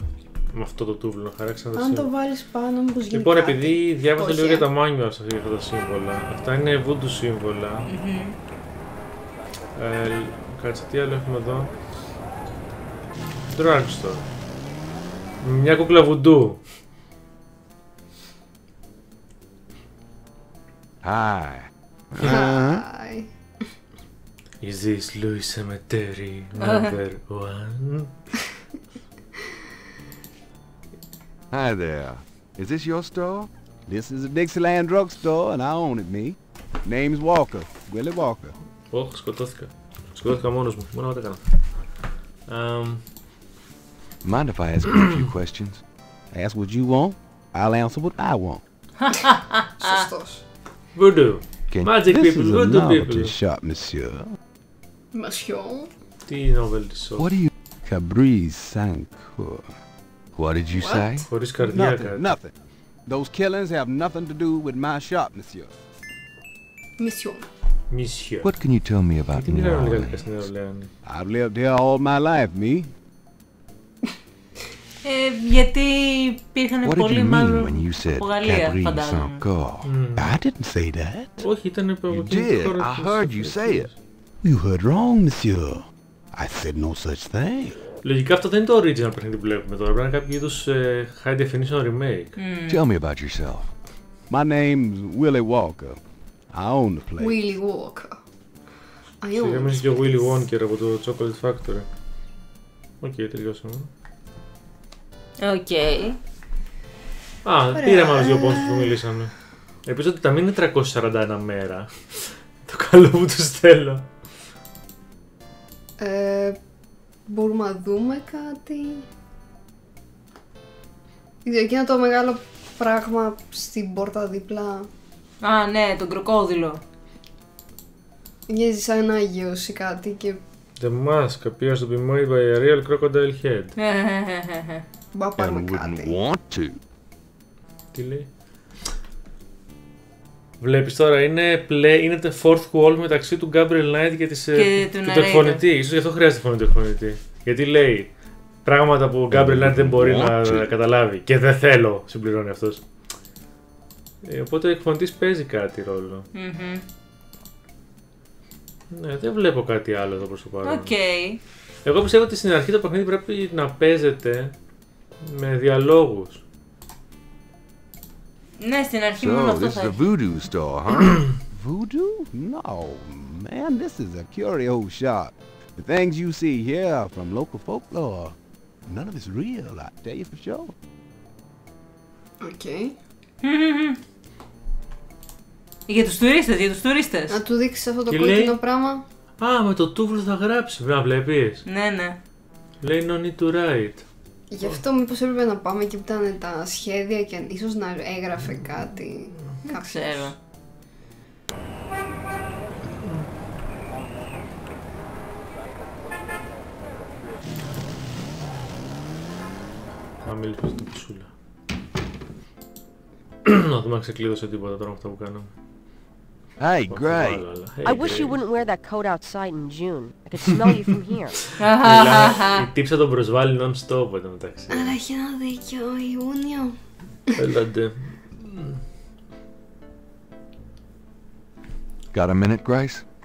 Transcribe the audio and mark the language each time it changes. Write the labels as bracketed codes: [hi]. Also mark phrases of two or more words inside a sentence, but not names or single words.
[el] Με αυτό το τούβλο, να χαράξανε τα Αν το σύμβολα. βάλεις πάνω, μήπως γίνει. Λοιπόν, κάτι. επειδή διάβασα Όχι, λίγο για τα manuals αυτά τα σύμβολα, αυτά είναι voodoo σύμβολα. Κάτσε, τι άλλο έχουμε εδώ. Drugstore. Μια κούκλα βουντού. [en] Hi. Hi. Is this Louis Cemetery number 1? Hi there. Is this your store? This is a Dixieland drugstore and I own it, me. Name's Walker. Willie Walker. [el] Ωχ, σκοτώθηκα. Σκοτώθηκα μόνος μου. Μόνο εγώ τα έκανα. [en] Mind if I ask you a few questions? Ask what you want, I'll answer what I want. [el] Σωστός. [en] Voodoo. Can Magic This people, is a voodoo novelty people. shop, monsieur. [el] Μασιό. Τι [en] novelty shop. What do you... Cabriz Sancour. What did you What? say? [el] Χωρίς καρδιά [en] Nothing, [el] κάτι. [en] nothing. Those killings have nothing to do with my shop, monsieur. [el] Μισιό. [en] Monsieur. What can you tell me about [el] Τι [en] New [el] μιλάμε [en] Orleans? [el] γαλλικά στην Νέα Ορλεάνη. [en] I've lived here all my life, me. [el] Γιατί υπήρχαν [en] What did you [el] πολλοί [en] mean when [el] μάλλον [en] you said [el] από Γαλλία, [en] Cabriz [el] φαντάζομαι. [en] Sancour? I didn't say that. [el] Όχι, ήταν από [en] You [el] εκείνη τη [en] did. [el] χώρα [en] I [el] της [en] heard you say it. You heard wrong, monsieur. I said no such thing. [el] Λογικά αυτό δεν είναι το original παιχνίδι που βλέπουμε τώρα. Πρέπει να είναι κάποιο είδους [en] high definition remake. Tell me about yourself. My name's Willie Walker. I own the place. Willy Walker. [el] Σιγά μέσα και ο Willy Wonker από το Chocolate Factory. Οκ, τελειώσαμε. Οκ. Α, πήραμε άλλους δύο πόντους που μιλήσαμε. Ελπίζω ότι τα μην είναι 341 μέρα. Το καλό που τους θέλω. Μπορούμε να δούμε κάτι. Εκείνο το μεγάλο πράγμα στην πόρτα δίπλα. Α, ναι, τον κροκόδιλο. Μοιάζει σαν ένα Άγιος ή κάτι και [en] The mask appears to be made by a real crocodile head. [el] μπορούμε να πάρουμε [en] And wouldn't [el] κάτι. [en] want to. [el] Τι λέει. Βλέπεις τώρα, είναι το [en] fourth wall [el] μεταξύ του Gabriel Knight και, του εκφωνητή. Ίσως γι' αυτό χρειάζεται φωνή του εκφωνητή. Γιατί λέει πράγματα που ο Gabriel Knight δεν μπορεί να καταλάβει. Και δεν θέλω, συμπληρώνει αυτός. Οπότε ο εκφωνητής παίζει κάτι ρόλο. Ναι, δεν βλέπω κάτι άλλο εδώ προς το παρόν. Οκ. Εγώ πιστεύω ότι στην αρχή το παιχνίδι πρέπει να παίζεται με διαλόγους. Ναι, στην αρχή μόνο [en] So, [el] αυτό [en] this [el] θα [en] is a [el] έχει. [en] voodoo store, huh? Voodoo? No, man, this is a curio shop. The things you see here are from local folklore. None of it's real, I tell you for sure. [el] Οκ. Για τους τουρίστες, για τους τουρίστες. Να του δείξεις αυτό το Και κόκκινο λέει- πράγμα. Α, με το τούβλο θα γράψει. Να βλέπεις. Ναι, ναι. Λέει [en] no need to write. [el] Γι' αυτό μήπως έπρεπε να πάμε εκεί που ήταν τα σχέδια και ίσως να έγραφε κάτι. Δεν ξέρω. Να μιλήσω στην πισούλα. Να δούμε αν ξεκλείδωσε τίποτα τώρα με αυτά που κάναμε. [en] Hey, [el] Θα [en] great. [el] βάλω, αλλά, [en] hey, I wish you great. wouldn't wear that coat outside in June. I could smell you from here. [el] Μιλάμε, η τύψα τον προσβάλλει non-stop εδώ μεταξύ. Αλλά έχει ένα δίκιο, Ιούνιο. Έλαντε. [en] Got a minute, Grace?